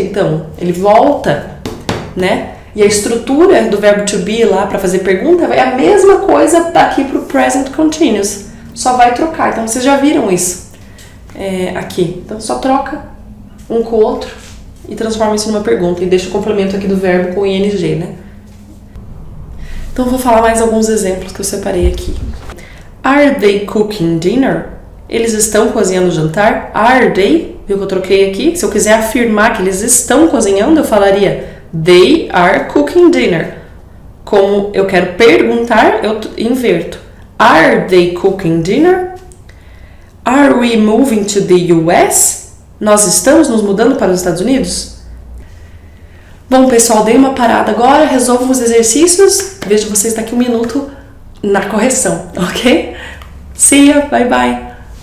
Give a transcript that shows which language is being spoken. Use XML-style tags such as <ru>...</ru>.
<pt>Então, ele volta, né? E a estrutura do verbo to be lá para fazer pergunta é a mesma coisa daqui para o present continuous. Só vai trocar. Então vocês já viram isso aqui. Então só troca um com o outro e transforma isso numa pergunta. E deixa o complemento aqui do verbo com ing, né? Então vou falar mais alguns exemplos que eu separei aqui.</pt> <en>Are they cooking dinner?</en> <pt>Eles estão cozinhando o jantar?</pt> <en>Are they?</en> <pt>Viu que eu troquei aqui? Se eu quiser afirmar que eles estão cozinhando, eu falaria</pt> <en>They are cooking dinner.</en> <pt>Como eu quero perguntar, eu inverto.</pt> <en>Are they cooking dinner? Are we moving to the US?</en> <pt>Nós estamos nos mudando para os Estados Unidos? Bom, pessoal, dei uma parada agora, resolvo os exercícios. Vejo vocês daqui 1 minuto na correção, ok?</pt> <en>See ya, bye bye!</en>